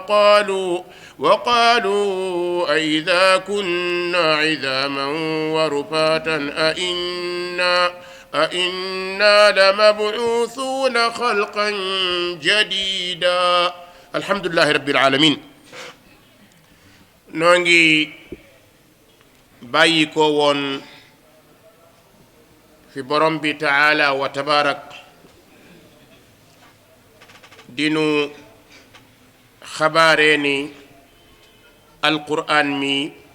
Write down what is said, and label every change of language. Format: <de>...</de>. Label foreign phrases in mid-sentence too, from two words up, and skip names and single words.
<ar>وقالوا أئذا كنا عظاما ورفاتا أئنا لمبعوثون خلقا جديدا. الحمد لله رب العالمين.</ar> <wo>noo ngi bàyyi ko woon fi borom bi</wo> <ar>تعالى وتبارك</ar> <wo>dinu xabaaree ni alquran mi</wo>